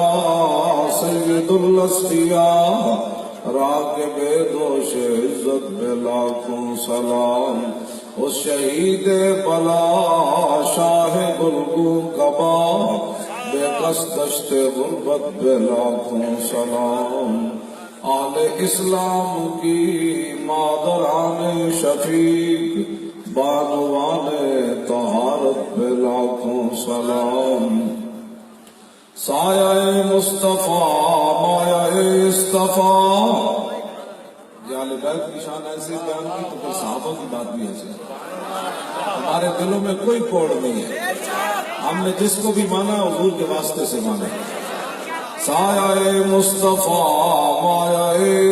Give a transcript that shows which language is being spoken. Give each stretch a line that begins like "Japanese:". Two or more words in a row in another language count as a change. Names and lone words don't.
Urdu: سید الاصفیاء راکب دوش عزت پہ لاکھوں سلام، اس شہید بلا شاہ گلگوں کبا بے کس دشت غربت پہ لاکھوں سلام، آل اسلام کی مادران شفیق بانوان طہارت پہ لاکھوں سلام، سایہ مصطفیٰ مایہ اصطفیٰ، یہ اہل بیت کی شان ایسی بیان کی تو پھر صحابہ کی بات بھی ایسی ہے۔ ہمارے دلوں میں کوئی کوڑ نہیں ہے، ہم نے جس کو بھی مانا حضور کے واسطے سے مانا، سایہ مصطفیٰ مایہ